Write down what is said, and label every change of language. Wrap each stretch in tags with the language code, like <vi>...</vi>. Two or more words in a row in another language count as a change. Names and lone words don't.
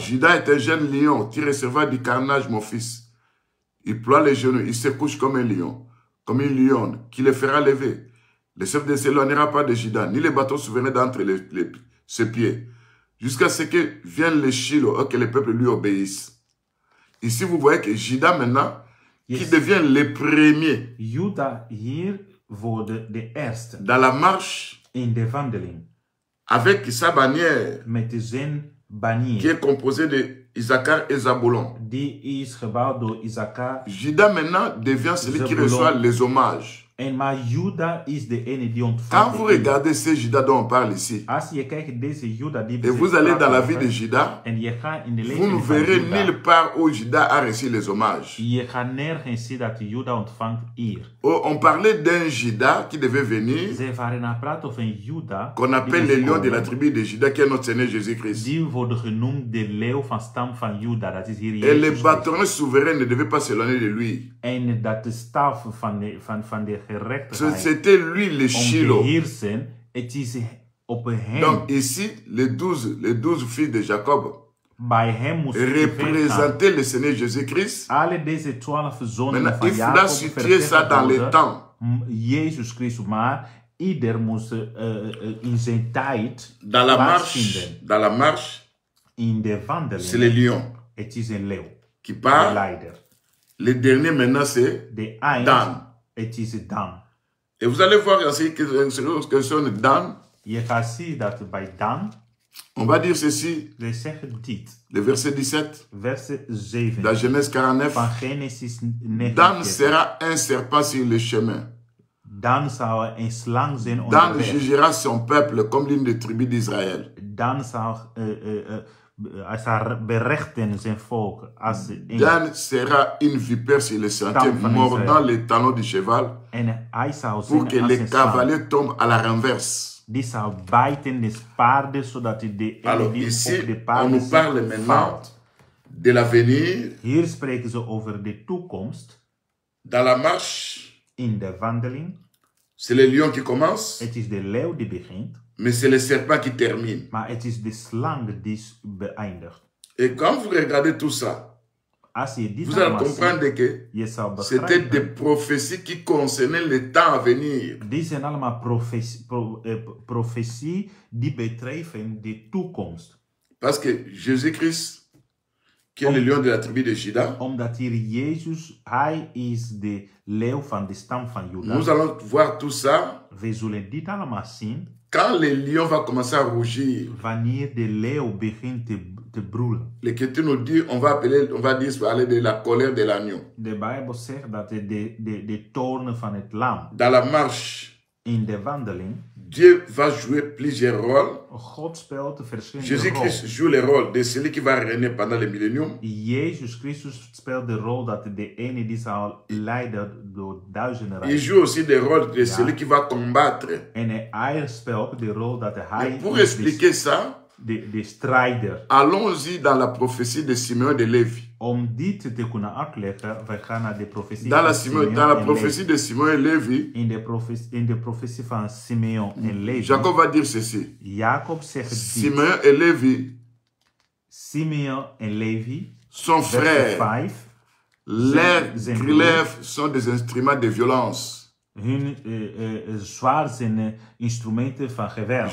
<fr>Judas est un jeune lion. Tu recevras du carnage, mon fils. Il ploie les genoux. Il se couche comme un lion, comme une lionne, qui le fera lever. Le chef ne s'éloignera pas de Judas, ni les bâtons souverains d'entre ses pieds, jusqu'à ce que vienne le Shiloh, que le peuple lui obéisse. Ici, vous voyez que Judas maintenant, qui devient le premier</fr> <nl>Juda hier wordt de eerste</nl> <fr>dans la marche</fr> <nl>in de wandeling</nl> <fr>avec sa bannière</fr> <nl>met zijn</nl> <fr>qui</fr> <nl>banier.</nl> <fr>est composée de Issachar et Zabulon.</fr> <nl>Die is gebouwd door Issachar.</nl> <fr>Judas maintenant devient celui qui reçoit les hommages.</fr> <nl>En maar Juda is de ene die</nl> <fr>Quand</fr> <nl>ontvangt.</nl> <fr>vous regardez ce Judas dont on parle ici,</fr> <nl>Als je kijkt deze Juda die</nl> <fr>et vous allez dans la vie de Judas,</fr> <nl>en je gaat in de</nl> <fr>vous ne</fr> <nl>leven van</nl> <fr>verrez</fr> <nl>Juda,</nl> <fr>nulle part où Judas a reçu les hommages.</fr> <nl>je gaat nergens zien dat Juda ontvangt hier.</nl> <fr>Oh, on parlait d'un Judas qui devait venir,</fr> <nl>Ze waren aan het praten over een Juda</nl> <fr>qu'on appelle</fr> <nl>die</nl> <fr>le</fr> <nl>is</nl> <fr>lion de la</fr> <nl>komen,</nl> <fr>tribu de Judas, qui est notre Seigneur Jésus-Christ.</fr> <nl>die worden genoemd de leeuw van stam van Juda. Dat is hier</nl> <fr>Et</fr> <nl>Jezus</nl> <fr>les</fr> <nl>Christus.</nl> <fr>bâtonnets souverains ne devaient pas s'éloigner de lui.</fr> <nl>En dat de staf van de gerechtigheid</nl> <fr>C'était lui le</fr> <nl>om te</nl> <fr>Shiloh.</fr> <nl>heersen, het is op hem.</nl> <fr>Donc ici, les 12 fils de Jacob</fr> <nl>Bij hem moest je gaan.</nl> <fr>représentaient le Seigneur Jésus-Christ.</fr> <nl>Alle deze 12 zonen</nl> <fr>Maintenant,</fr> <nl>van</nl> <fr>il faudra</fr> <nl>Jacob</nl> <fr>situer ça dans le temps.</fr> <nl>Jezus Christus, maar ieder moest in zijn tijd</nl> <fr>Dans la</fr> <nl>plaatsvinden.</nl> <fr>marche,</fr> <nl>In de</nl> <fr>c'est le</fr> <nl>wandeling,</nl> <fr>lion</fr> <nl>het is een leeuw,</nl> <fr>qui</fr> <nl>de</nl> <fr>part.</fr> <nl>leider.</nl> <fr>Le dernier maintenant, c'est</fr> <nl>De eind,</nl> <fr>Dan.</fr> <nl>het is Dan.</nl> <fr>Et vous allez voir ainsi que son Dan,</fr> <nl>Je gaat zien dat bij Dan,</nl> <fr>on va dire ceci,</fr> <nl>we zeggen dit,</nl> <fr>le verset 17,</fr> <nl>verset 7</nl> <fr>dans Genèse 49,</fr> <nl>van Genesis</nl> <fr>Dan</fr> <nl>49.</nl> <fr>sera un serpent sur le chemin.</fr> <nl>Dan zou een slang zijn</nl> <fr>Dan</fr> <nl>onderweg.</nl> <fr>jugera son peuple comme l'une des tribus d'Israël.</fr> <nl>Dan zou hij zou berechten zijn volk als een.</nl> <fr>Dan sera une vipère sur le sentier,</fr> <nl>Stam van</nl> <fr>mordant</fr> <nl>Israël.</nl> <fr>les talons du cheval,</fr> <nl>En hij zou</nl> <fr>pour</fr> <nl>zijn</nl> <fr>que</fr> <nl>als</nl> <fr>les</fr> <nl>een slang.</nl> <fr>cavaliers tombent à la renverse.</fr> <nl>Die zou bijten de paarden, zodat de ene</nl> <fr>Alors</fr> <nl>die</nl> <fr>ici,</fr> <nl>op de</nl> <fr>on</fr> <nl>paarden</nl> <fr>nous parle</fr> <nl>zit,</nl> <fr>maintenant</fr> <nl>valt.</nl> <fr>de l'avenir,</fr> <nl>Hier spreken ze over de toekomst.</nl> <fr>dans la marche.</fr> <nl>In de wandeling.</nl> <fr>C'est le lion qui commence,</fr> <nl>Het is de leeuw die begint,</nl> <fr>mais c'est le serpent qui termine.</fr> <nl>maar het is de slang die beëindigt.</nl> <fr>Et quand vous regardez tout ça,</fr> <nl>Als je dit</nl> <fr>vous allez</fr> <nl>allemaal</nl> <fr>comprendre</fr> <nl>ziet,</nl> <fr>que</fr> <nl>je zou</nl> <fr>c'était des</fr> <nl>begrijpen.</nl> <fr>prophéties qui concernaient le temps à venir.</fr> <nl>Die zijn allemaal profetie die betreffen de toekomst.</nl> <fr>Parce que Jésus-Christ, qui est le lion de la tribu de Juda,</fr> <nl>Omdat hier Jezus, hij is de leeuw van de stam van Juda.</nl> <fr>nous allons voir tout ça.</fr> <nl>We zullen dit allemaal zien</nl> <fr>Quand le lion va commencer à rougir,</fr> <nl>wanneer de leeuw begint te broeden.</nl> <fr>l'Écriture nous dit, on va parler de la colère de l'agneau.</fr> <nl>De Bijbel zegt dat de toornen van het lam</nl> <fr>Dans la marche,</fr> <nl>in de wandeling,</nl> <fr>Dieu va jouer plusieurs rôles.</fr> <nl>God speelt verschillende</nl> <fr>Jésus-Christ</fr> <nl>rollen.</nl> <fr>joue le rôle de celui qui va régner pendant le millénium.</fr> <nl>Jezus Christus speelt de rol dat de ene die zal leiden door duizenden</nl> <fr>Il</fr> <nl>rijden.</nl> <fr>joue aussi le rôle de celui qui va combattre.</fr> <nl>En hij speelt de rol dat hij</nl> <fr>Mais pour</fr> <nl>is</nl> <fr>expliquer ça,</fr> <nl>de strijder.</nl> <fr>allons-y dans la prophétie de Simeon de Lévi.</fr> <nl>Om dit te kunnen uitleggen, wij gaan naar de profetie</nl> <fr>Dans la,</fr> <nl>van Simeon</nl> <fr>dans la</fr> <nl>en</nl> <fr>prophétie</fr> <nl>Levi.</nl> <fr>de Simeon et Lévi,</fr> <nl>In de profetie van Simeon en Levi,</nl> <fr>Jacob va dire ceci.</fr> <nl>Jacob zegt dit.</nl> <fr>Simeon et Lévi</fr> <nl>Simeon en Levi,</nl> <fr>sont</fr> <nl>verset</nl> <fr>frères.</fr> <nl>5.</nl> <fr>Leurs</fr> <nl>Zijn</nl> <fr>glaives sont des instruments de violence.</fr> <nl>Hun zwaard zijn instrumenten van geweld.</nl>